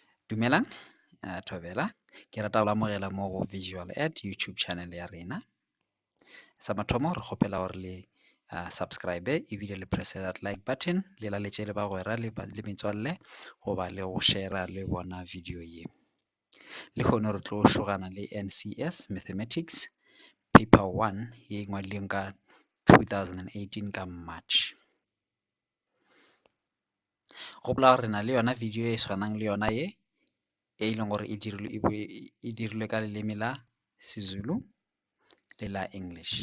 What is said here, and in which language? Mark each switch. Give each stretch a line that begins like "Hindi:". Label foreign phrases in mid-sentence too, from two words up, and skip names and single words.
Northern Sotho: Dumelang, Thobela. Ke rata ho amogela mo go Visual Ed YouTube channel ya rena. Sa mathomo re kgopela hore le subscribe ebile le
English: press that like button
Northern Sotho: le la letse le bagwera le metswalle goba le go share le bona video ye. Le kgone re tlo shogana le NCS Mathematics paper 1 ye ngwadileng ka 2018 ka March. Gopola gore re na le yona video e tshwanang le yona ye e leng gore e dirilwe ka leleme la Sezulu le la English.